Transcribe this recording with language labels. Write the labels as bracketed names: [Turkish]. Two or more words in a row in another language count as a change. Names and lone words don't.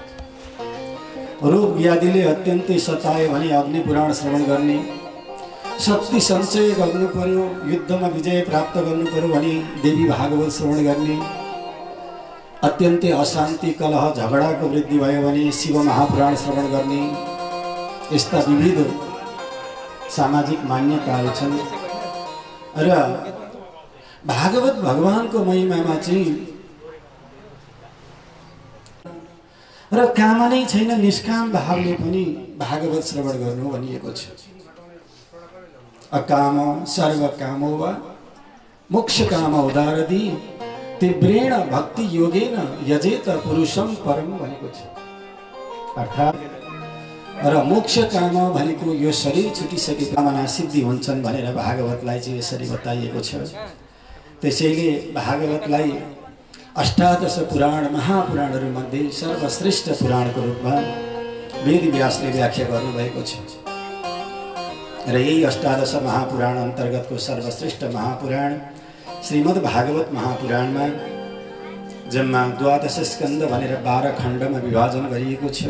[Nepali] रोग व्याधिले अत्यन्तै सतायो भने अग्नि पुराण श्रवण गर्ने, शक्ति सञ्चय गर्नु पर्यो, युद्धमा विजय प्राप्त गर्नु पर्यो भने देवी भागवत श्रवण गर्ने, अत्यन्तै अशान्ति कलह झगडाको वृद्धि भयो भने शिव महापुराण श्रवण गर्ने, यस्ता विविध सामाजिक मान्यताहरू छन्। र भागवत भगवानको महिमामा चाहिँ र काम नै छैन, निष्काम भावले पनि भागवत श्रवण गर्नु भनिएको छ। [Sanskrit] अकाम सर्वकामो वा मोक्ष काम उदारदी तीव्रेण भक्ति योगेन यजेत पुरुषम परम [Nepali] भनेको छ। अर्थात् र मोक्ष काम भनेको यो शरीर छुटिसके कामना सिद्धि हुन्छन् भनेर भागवतलाई चाहिँ यसरी बताइएको छ। त्यसैले भागवतलाई अष्टादश पुराण महापुराणहरूमध्ये सर्वश्रेष्ठ पुराणको रूपमा वेद व्यासले व्याख्या गर्नुभएको छ र यही अष्टादश महापुराण अन्तर्गतको सर्वश्रेष्ठ महापुराण श्रीमद् भागवत महापुराणमा जम्मा द्वादश स्कन्द भनेर 12 खण्डमा विभाजन गरिएको छ।